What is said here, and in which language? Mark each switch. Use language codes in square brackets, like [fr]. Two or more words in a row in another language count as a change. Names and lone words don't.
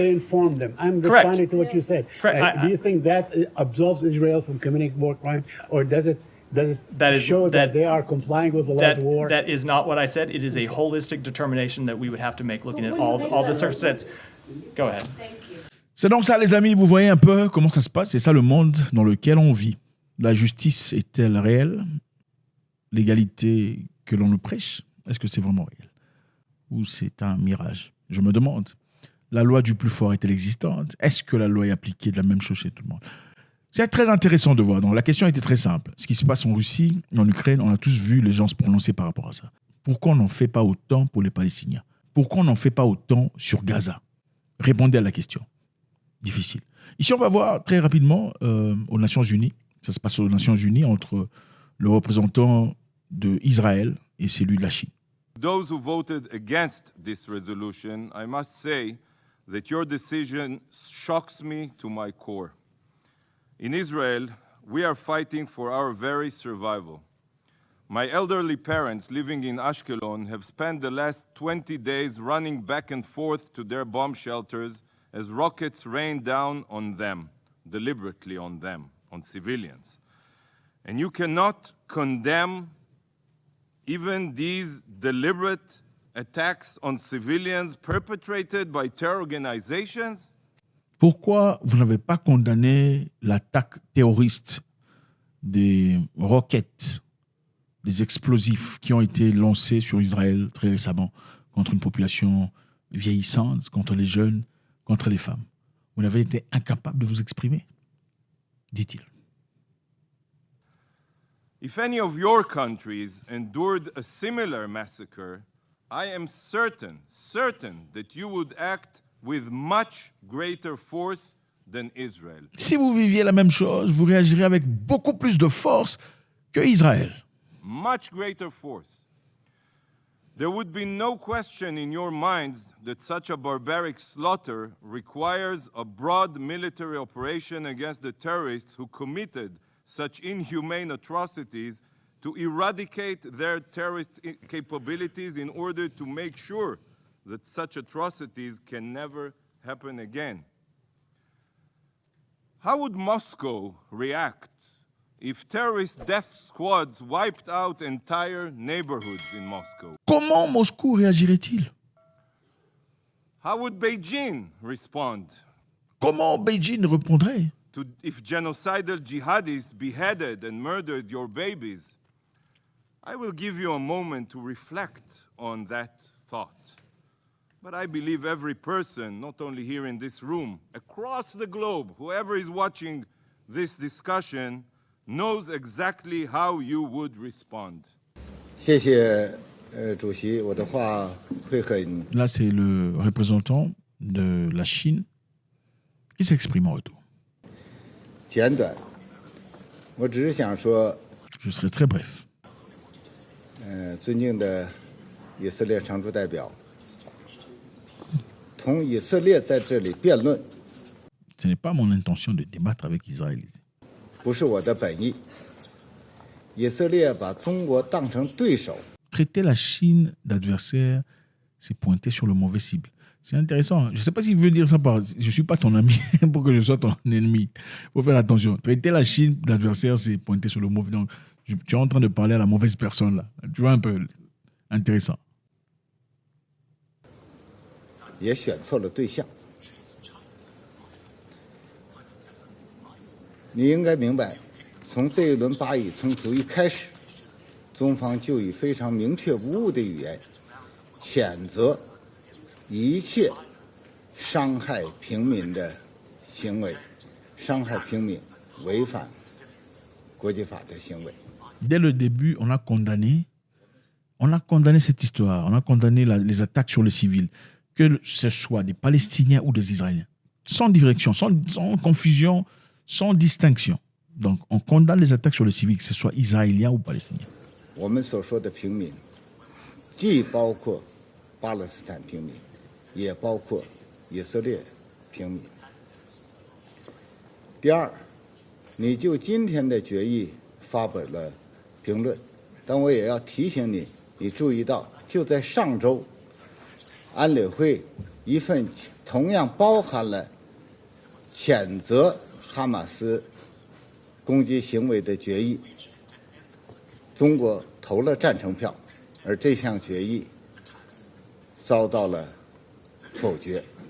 [en] they informed them. I'm Correct. responding to what you said. Correct. Do you think that absolves Israel from committing war crime, or does it That show that they are complying with the laws of war? That is not what I said. It is a holistic determination that we would have to make looking at all the circumstances. Go ahead. [fr] C'est donc ça, les amis. Vous voyez un peu comment ça se passe. C'est ça le monde dans lequel on vit. La justice est-elle réelle? L'égalité que l'on nous prêche, est-ce que c'est vraiment réel? Ou c'est un mirage? Je me demande. La loi du plus fort est-elle existante? Est-ce que la loi est appliquée de la même chose chez tout le monde? C'est très intéressant de voir. Donc, la question était très simple. Ce qui se passe en Russie, en Ukraine, on a tous vu les gens se prononcer par rapport à ça. Pourquoi on n'en fait pas autant pour les Palestiniens? Pourquoi on n'en fait pas autant sur Gaza? Répondez à la question. Difficile. Ici, on va voir très rapidement aux Nations Unies. Ça se passe aux Nations Unies entre le représentant d'Israël et celui de la Chine. [en] Those who voted against this resolution, I must say that your decision shocks me to my core. In Israel, we are fighting for our very survival. My elderly parents living in Ashkelon have spent the last 20 days running back and forth to their bomb shelters as rockets rain down on them, deliberately on them, on civilians. And you cannot condemn even these deliberate attacks on civilians perpetrated by terror organizations? [fr] Pourquoi vous n'avez pas condamné l'attaque terroriste des roquettes, des explosifs qui ont été lancés sur Israël très récemment contre une population vieillissante, contre les jeunes, contre les femmes? Vous n'avez été incapable de vous exprimer, dit-il. [en] If any of your countries endured a similar massacre, I am certain that you would act with much greater force than Israel. [fr] Si vous viviez la même chose, vous réagirez avec beaucoup plus de force que Israël. [en] Much greater force. There would be no question in your minds that such a barbaric slaughter requires a broad military operation against the terrorists who committed such inhumane atrocities, to eradicate their terrorist capabilities in order to make sure that such atrocities can never happen again. How would Moscow react if terrorist death squads wiped out entire neighborhoods in Moscow? [fr] Comment Moscou réagirait-il? [en] How would Beijing respond? [fr] Comment Beijing répondrait? [en] If genocidal jihadis beheaded and murdered your babies? I will give you a moment to reflect on that thought. But I believe every person, not only here in this room, across the globe, whoever is watching this discussion, knows exactly how you would respond. [zh] 谢谢主席，我的话会很 [fr] Là, c'est le représentant de la Chine qui s'exprime en retour. [zh] 简短，我只是想说， [fr] Je serai très bref. [zh] 尊敬的以色列常驻代表，同以色列在这里辩论， [fr] Ce n'est pas mon intention de débattre avec Israël. [zh] 不是我的本意。以色列把中国当成对手， [fr] Traiter la Chine d'adversaire, c'est pointer sur le mauvais cible. C'est intéressant. Je ne sais pas s'il veut dire ça par je ne suis pas ton ami pour que je sois ton ennemi. Il faut faire attention. Traiter la Chine d'adversaire, c'est pointer sur le mauvais. Donc, tu es en train de parler à la mauvaise personne là. Tu vois un peu intéressant. [zh] 也选错了对象。你应该明白，从这一轮巴以冲突一开始，中方就以非常明确无误的语言谴责一切伤害平民的行为，伤害平民、违反国际法的行为。 [fr] Dès le début, on a condamné cette histoire. On a condamné les attaques sur les civils, que ce soit des Palestiniens ou des Israéliens, sans direction, sans confusion, sans distinction. Donc, on condamne les attaques sur les civils, que ce soit israéliens ou palestiniens. [zh] 我们所说的平民，既包括巴勒斯坦平民，也包括以色列平民。第二，你就今天的决议发表了评论，但我也要提醒你，你注意到，就在上周，安理会一份同样包含了谴责哈马斯攻击行为的决议，中国投了赞成票，而这项决议遭到了否决。